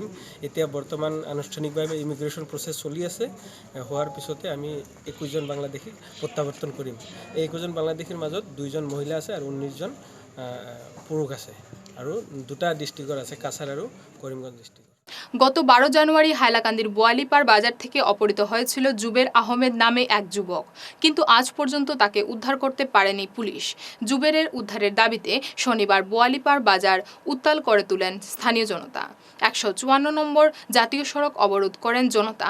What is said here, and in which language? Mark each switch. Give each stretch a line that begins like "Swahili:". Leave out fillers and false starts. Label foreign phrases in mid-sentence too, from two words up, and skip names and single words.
Assamese: এতিয়া বৰ্তমান আনুষ্ঠানিকভাৱে
English: immigration process
Assamese: চলি আছে। হোৱাৰ পিছতে আমি 21 জন বাংলাদেশীক প্ৰত্যাৱৰ্তন কৰিম। এই 21 জন বাংলাদেশীৰ মাজত 2 জন মহিলা আছে আৰু 19 জন পুৰুষ আছে আৰু 2টা ডিষ্ট্ৰিক্টৰ আছে, কাছাৰ আৰু কৰিমগঞ্জ ডিষ্ট্ৰিক্ট।
Bangla: গত 12 জানুয়ারি হাইলাকান্দির বোয়ালিপাড় বাজার থেকে অপহৃত হয়েছিল জুবের আহমেদ নামে এক যুবক, কিন্তু আজ পর্যন্ত তাকে উদ্ধার করতে পারেনি পুলিশ। জুবেরের উদ্ধারের দাবিতে শনিবার বোয়ালিপাড় বাজার উত্তাল করে তুলেন স্থানীয় জনতা। 154 নম্বর জাতীয় সড়ক অবরোধ করেন জনতা।